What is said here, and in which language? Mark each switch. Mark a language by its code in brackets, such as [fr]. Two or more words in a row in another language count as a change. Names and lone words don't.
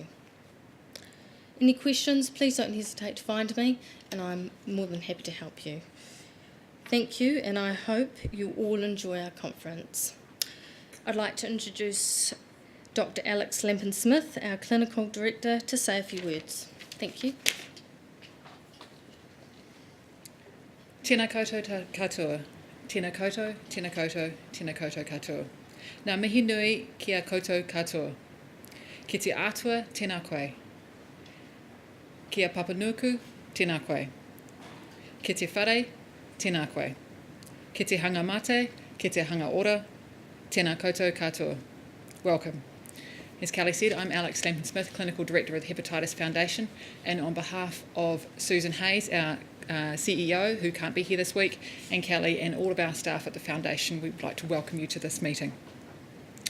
[en] Any questions, please don't hesitate to find me and I'm more than happy to help you. Thank you, and I hope you all enjoy our conference. I'd like to introduce Dr. Alex Lampin-Smith, our Clinical Director, to say a few words. Thank you. [mi] Tēnā koutou katoa. Tēnā koutou, tēnā koutou, tēnā koutou katoa. Nā mihi nui kia koutou katoa. Ki te atua, tēnā koe. Kia papanuku, tēnā koe. Ki te whare, tēnā koe. Ki te hanga mate, ki te hanga ora, tēnā koutou katoa. [en] Welcome. As Kelly said, I'm Alex Lampin-Smith, Clinical Director of the Hepatitis Foundation, and on behalf of Susan Hayes, our CEO, who can't be here this week, and Kelly and all of our staff at the Foundation, we'd like to welcome you to this meeting.